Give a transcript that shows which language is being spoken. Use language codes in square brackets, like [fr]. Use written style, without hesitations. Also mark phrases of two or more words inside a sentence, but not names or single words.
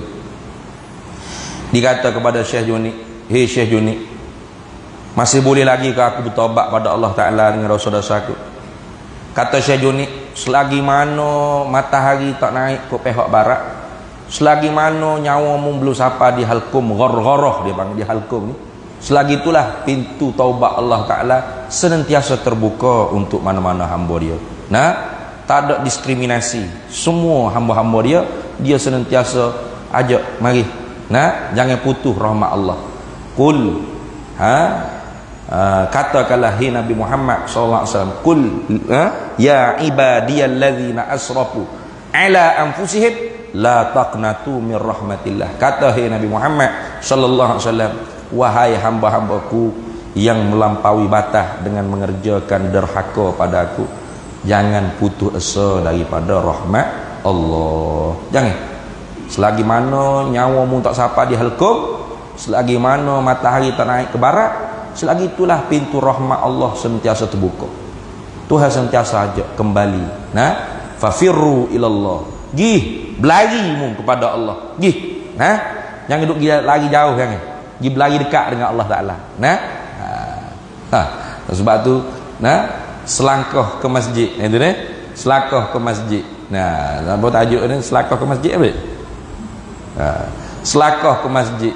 [ms] Dikata kepada Syekh Junid, "Hei Syekh Junid, masih boleh lagi ke aku bertaubat pada Allah Ta'ala dengan dosa-dosa aku?" Kata Syekh Junid, selagi mana matahari tak naik ke pihak barat, selagi mana nyawamu belum sampai di halkum ghargharah, dia panggil di halkum ni, selagi itulah pintu taubat Allah Ta'ala senantiasa terbuka untuk mana-mana hamba dia. Nah, tak ada diskriminasi. Semua hamba-hamba dia senantiasa ajak, mari. Nah, jangan putus rahmat Allah. Qul katakanlah, hai Nabi Muhammad [ar] صلى الله عليه وسلم, قل يا عبادي الذين أسرفوا على أنفسهم لا تقنطوا من رحمة الله. [ms] Kata hai Nabi Muhammad [ar] صلى الله عليه وسلم, [ms] wahai hamba-hambaku yang melampaui batas dengan mengerjakan derhaka padaku, jangan putus asa daripada rahmat Allah. Jangan. Selagi mana nyawamu tak sampai di halkum, selagi mana matahari tak naik ke barat, selagi itulah pintu rahmat Allah sentiasa terbuka. Tuhan sentiasa ajak kembali. Nah, [ar] ففروا إلى الله. [ms] Gih, berlarimu kepada Allah. Gih. Nah, jangan duduk lari jauh, jangan. Gih berlari dekat dengan Allah Taala. Nah. Sebab tu, nah, selangkah ke masjid. Itu ni, selangkah ke masjid. Nah, apa tajuk ni? Selangkah ke masjid apa? Selangkah ke masjid.